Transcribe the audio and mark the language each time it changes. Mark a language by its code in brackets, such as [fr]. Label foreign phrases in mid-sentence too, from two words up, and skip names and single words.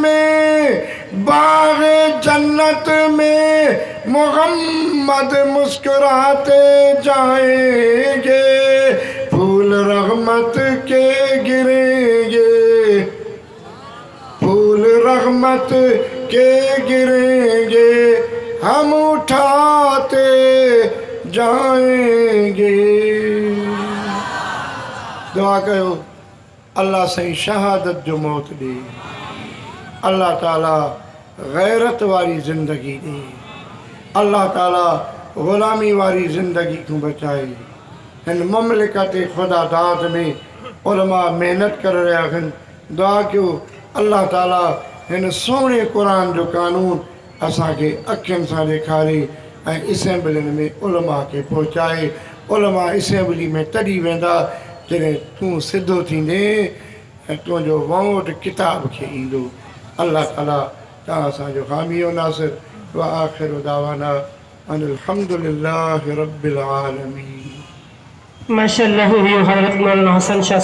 [ur] میں محمد مسکراتے جائیں گے، پھول رحمت کے گریں گے، پھول رحمت کے گریں گے، ہم اٹھاتے جائیں گے. [sd] दुआ कयो अल्लाह साईं शहादत जो मौत ॾे, अल्लाह ताला गैरत वारी ज़िंदगी ॾे, अल्लाह ताला ग़ुलामी वारी ज़िंदगी को बचाए। [ur] ہن مملکت خدا دات میں علما محنت کر رہا ہیں. [sd] दुआ क्यों अल्लाह ताला हिन सोने कुरान जो कानून असांखे अखियुनि सां ॾेखारे ऐं असेंबलियुनि में उलमा खे पहुचाए। उलमा असेंबली में तॾहिं वेंदा जॾहिं तूं सिधो थींदे ऐं तुंहिंजो वोट किताब खे ईंदो। अल्लाह ताला तव्हां असांजो हामी नासिर। [ar] وآخر دعوانا أن الحمد لله رب العالمين. [ur] ماشاءاللہ حضرت مولانا حسن شاہ